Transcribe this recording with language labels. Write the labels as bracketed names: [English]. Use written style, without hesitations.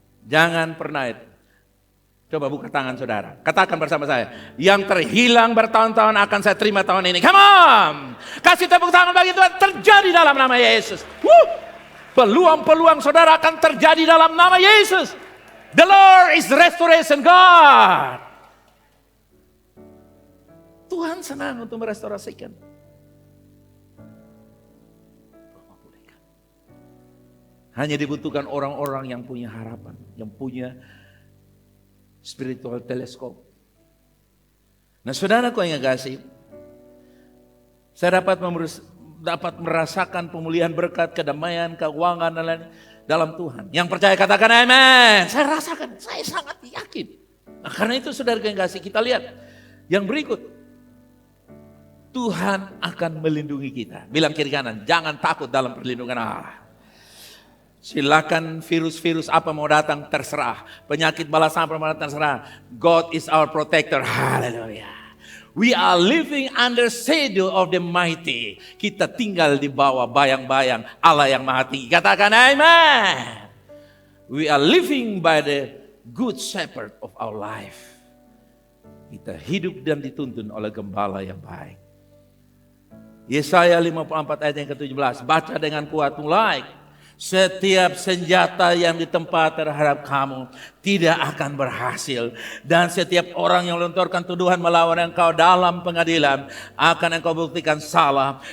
[Indonesian] Jangan pernah itu. Coba buka tangan saudara. Katakan bersama saya. Yang terhilang bertahun-tahun akan saya terima tahun ini. [English] Come on. [Indonesian] Kasih tepuk tangan bagi Tuhan. Terjadi dalam nama Yesus. Peluang-peluang saudara akan terjadi dalam nama Yesus. [English] The Lord is the restoration God. [Indonesian] Tuhan senang untuk merestorasikan. Hanya dibutuhkan orang-orang yang punya harapan. Yang punya spiritual teleskop. Nah saudaraku yang kasih, saya dapat merasakan pemulihan berkat, kedamaian, keuangan dan lain dalam Tuhan. Yang percaya katakan amin. Saya rasakan, saya sangat yakin. Nah, karena itu saudara yang kasih, kita lihat yang berikut. Tuhan akan melindungi kita. Bilang kiri kanan, jangan takut dalam perlindungan Allah. Silakan virus-virus apa mau datang terserah. Penyakit balas sampai mau datang terserah. [English] God is our protector. Haleluya. We are living under shadow of the mighty. [Indonesian] Kita tinggal di bawah bayang-bayang Allah yang maha tinggi. Katakan amen. [English] We are living by the good shepherd of our life. [Indonesian] Kita hidup dan dituntun oleh gembala yang baik. Yesaya 54 ayat yang ke-17. Baca dengan kuat mulai. Setiap senjata yang ditempa terhadap kamu tidak akan berhasil. Dan setiap orang yang melontarkan tuduhan melawan engkau dalam pengadilan akan engkau buktikan salah.